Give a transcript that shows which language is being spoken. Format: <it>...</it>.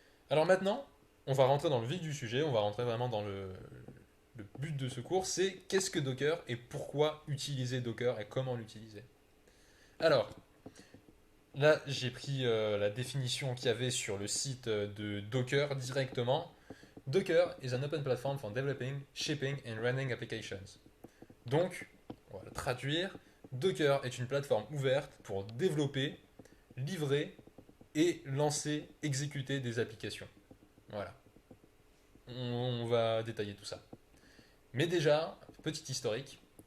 <fr>Alors maintenant, on va rentrer dans le vif du sujet, on va rentrer vraiment dans le but de ce cours, c'est qu'est-ce que Docker et pourquoi utiliser Docker et comment l'utiliser. Alors, là j'ai pris la définition qu'il y avait sur le site de Docker directement.</fr> <en>Docker is an open platform for developing, shipping and running applications.</en> <fr>Donc, on va le traduire, Docker est une plateforme ouverte pour développer, livrer et lancer, exécuter des applications. Voilà. On va détailler tout ça. Mais déjà, petit historique.</fr>